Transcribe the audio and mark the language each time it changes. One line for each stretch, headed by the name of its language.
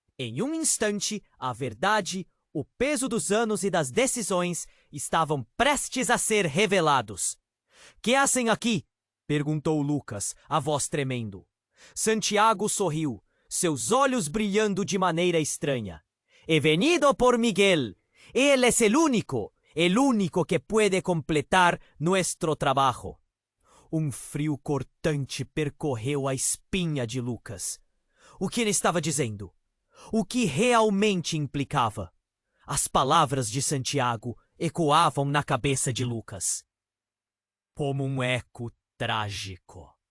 Portuguese: Em um instante, a verdade, o peso dos anos e das decisões estavam prestes a ser revelados.
Spanish: «Que hacem aqui?»
Portuguese: perguntou Lucas, a voz tremendo. Santiago sorriu, seus olhos brilhando de maneira estranha.
Spanish: «He venido por Miguel. Él es el único que puede completar nuestro trabajo».
Portuguese: Um frio cortante percorreu a espinha de Lucas. O que ele estava dizendo? O que realmente implicava? As palavras de Santiago ecoavam na cabeça de Lucas como um eco trágico.